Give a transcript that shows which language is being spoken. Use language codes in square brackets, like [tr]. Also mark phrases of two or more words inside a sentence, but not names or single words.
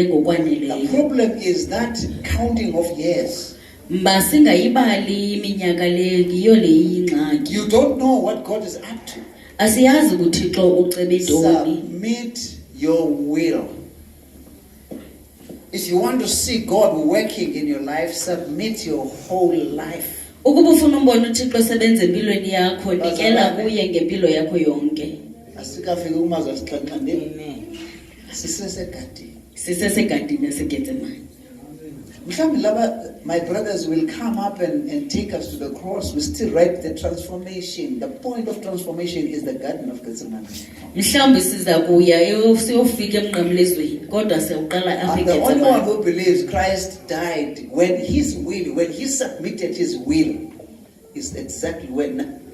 [en] The [xh] ngokwaneleyo. [en] problem is that counting of years. [xh] Mba singayibali iminyaka le yiyo le iyingxaki. [en] You don't know what God is up to. [xh] Asiyazi uThixo ucebe ntoni. [en] Submit your will. If you want to see God working in your life, submit your whole life. [xh] Ukuba ufuna umbona uThixo sebenza empilweni yakho, nikela kuye ngempilo yakho yonke. Asikafika kumazwe asixhanxandeni. Sisesegadini. Sisesegadini yaseGetsemane. Mhlawumbe laba, [en] my brothers will come up and take us to the cross. We still write the transformation. The point of transformation is the Garden of Gethsemane. [xh] Mhlawumbe siza kuya siyofika emnqamlezweni kodwa siyaqala apha [en] I'm the only one [xh] eGetsemane. [en] who believes Christ died when his will, when he submitted his will, is exactly when